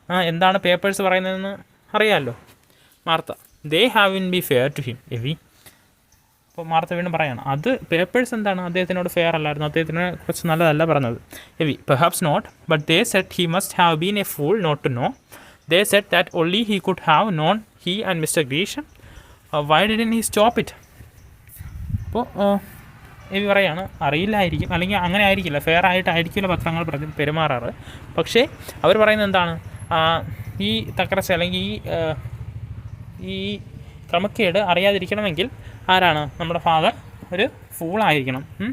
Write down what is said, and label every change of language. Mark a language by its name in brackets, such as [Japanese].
[Malayalam] എന്താണ് പേപ്പേഴ്സ് പറയുന്നതെന്ന് അറിയാമല്ലോ. Martha, [English] They have in be fair to him heavy. [Malayalam] അപ്പോൾ മാർത്ത വീണ്ടും പറയാണ്, അത് പേപ്പേഴ്സ് എന്താണ് അദ്ദേഹത്തിനോട് ഫെയർ അല്ലായിരുന്നു, അദ്ദേഹത്തിനെ കുറിച്ച് നല്ലതല്ല പറഞ്ഞത്. [English] Heavy, perhaps not, but they said he must have been a fool not to know. They said that only he could have known, he and Mr. Grisham. Why didn't he stop it? [Malayalam] അപ്പോൾ ഇവ പറയാണ്, അറിയില്ലായിരിക്കും, അല്ലെങ്കിൽ അങ്ങനെ ആയിരിക്കില്ല, fair ആയിട്ടായിരിക്കില്ല പത്രങ്ങൾ പെരുമാറാറ്. പക്ഷേ അവർ പറയുന്നത് എന്താണ്, ഈ തകർച്ച അല്ലെങ്കിൽ ഈ ക്രമക്കേട് അറിയാതിരിക്കണമെങ്കിൽ ആരാണ്, നമ്മുടെ ഫാദർ ഒരു ഫൂളായിരിക്കണം.